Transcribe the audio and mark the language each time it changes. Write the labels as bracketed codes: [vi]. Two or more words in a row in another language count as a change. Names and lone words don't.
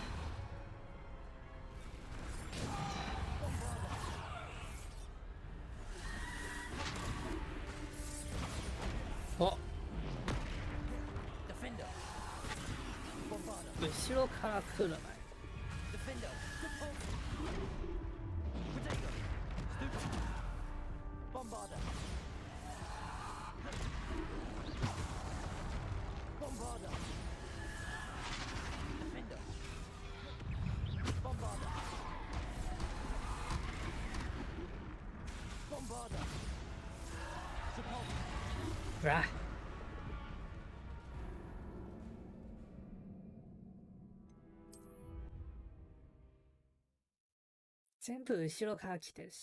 [en] Bombarder. Oh. Defender. Bombarder. [ja] 後ろから来るなよ。 [en] Defender. Depulsor. Potato. Stupid. Bombarder. Bombarder. Defender. Bombarder. Bombarder. Depulsor. [ja] ほら。全部後ろから来てるし。